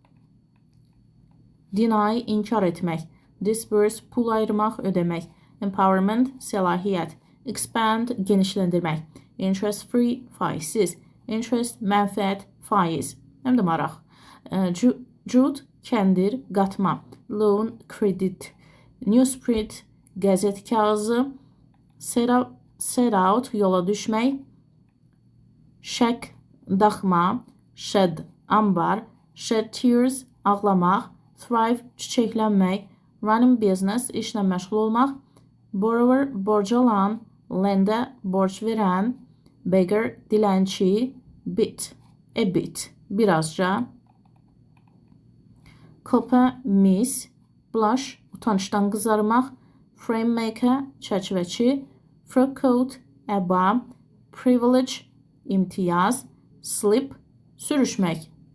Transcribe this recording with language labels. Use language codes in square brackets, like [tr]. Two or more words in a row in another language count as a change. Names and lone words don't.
[az] deny, inkar etmək, disburse, pul ayırmaq, ödəmək, empowerment, səlahiyyət, expand, genişləndirmək, [en] interest free, [az] faizsiz, interest, mənfəət, faiz, həm də maraq, jude, kəndir, qatma, loan, kredit, newsprint, qəzet kağızı, [en] set out, [az] yola düşmək. Shack, daxma. [en] Shed, ambar. Shed tears, ağlamaq. Thrive, çiçəklənmək. Running business, [az] işlə məşğul olmaq. Borrower, borc alan. Lender, borc verən. Beggar, dilənçi. [en] Bit, a bit, birazca. [az] Copper, mis. Blush, utancdan qızarmaq. [en] Frame maker, [az] çərçivəçi. [en] Fur coat, [az] əba. Privilege, imtiyaz. Slip, sürüşmək.